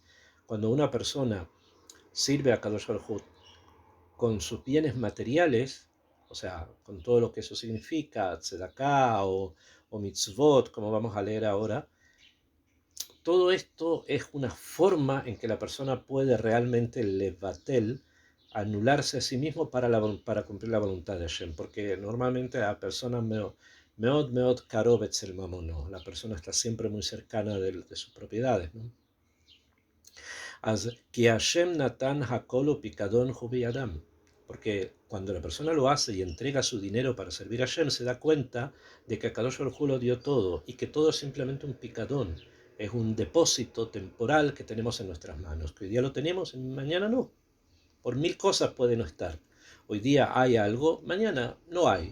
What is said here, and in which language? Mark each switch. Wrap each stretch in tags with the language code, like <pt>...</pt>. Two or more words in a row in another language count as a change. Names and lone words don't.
<es>Cuando una persona sirve a</es> <he>קדוש ברוך הוא</he> <es>con sus bienes materiales, o sea, con todo lo que eso significa, tzedakah o mitzvot, como vamos a leer ahora, todo esto es una forma en que la persona puede realmente levatel, anularse a sí mismo para cumplir la voluntad de Hashem, porque normalmente la persona</es> <he>מאוד קרוב אצל ממונו,</he> <es>la persona está siempre muy cercana de sus propiedades, ¿no?</es> <he>כי השם נתן הכל פיקדון הוא בידם,</he> <es>porque cuando la persona lo hace y entrega su dinero para servir a Hashem, se da cuenta de que</es> <he>קדוש ברוך הוא</he> <es>lo dio todo y que todo es simplemente un picadón, es un depósito temporal que tenemos en nuestras manos, que hoy día lo tenemos y mañana no. Por mil cosas puede no estar. Hoy día hay algo, mañana no hay.</es>